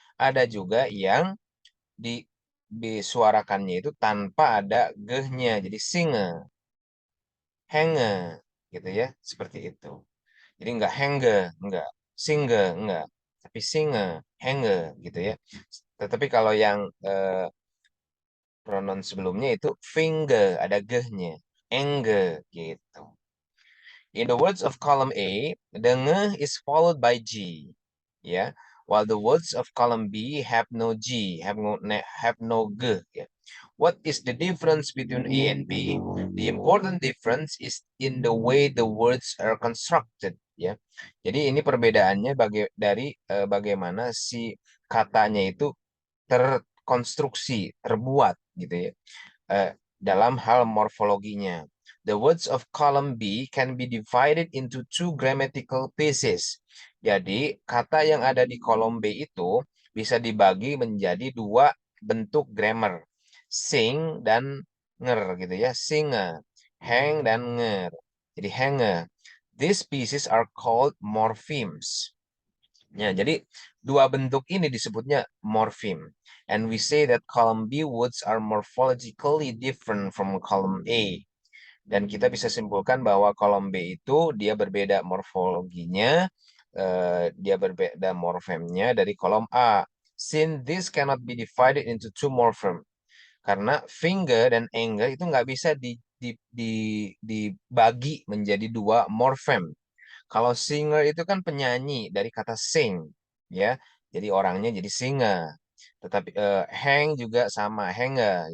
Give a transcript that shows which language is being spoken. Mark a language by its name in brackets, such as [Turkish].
[Indonesian] Ada juga yang di disuarakannya itu tanpa ada gehnya, jadi singa, henge, gitu ya, seperti itu. Jadi enggak henge, enggak singe, enggak, tapi singe, henge, gitu ya. Tetapi kalau yang pronoun sebelumnya itu finger, ada gehnya, enge, gitu. [English] In the words of column A, the ng is followed by G, yeah, while the words of column B have no G, have no g, yeah. What is the difference between A and B? The important difference is in the way the words are constructed, ya. [Indonesian] Jadi ini perbedaannya dari bagaimana si katanya itu terkonstruksi, terbuat gitu ya. Dalam hal morfologinya. [English] The words of column B can be divided into two grammatical pieces. [Indonesian] Jadi, kata yang ada di kolom B itu bisa dibagi menjadi dua bentuk grammar. Sing dan nger gitu ya. Singer, hang dan nger. Jadi hanger. [English] These pieces are called morphemes. [Indonesian] Ya, jadi dua bentuk ini disebutnya morpheme. [English] And we say that column B words are morphologically different from column A. [Indonesian] Dan kita bisa simpulkan bahwa kolom B itu dia berbeda morfologinya, dia berbeda morfemnya dari kolom A. [English] Since this cannot be divided into two morphem. [Indonesian] Karena finger dan anger itu nggak bisa dibagi menjadi dua morfem. Kalau singer itu kan penyanyi dari kata sing, ya. Jadi orangnya jadi singer. Tetapi hang juga sama, hanger.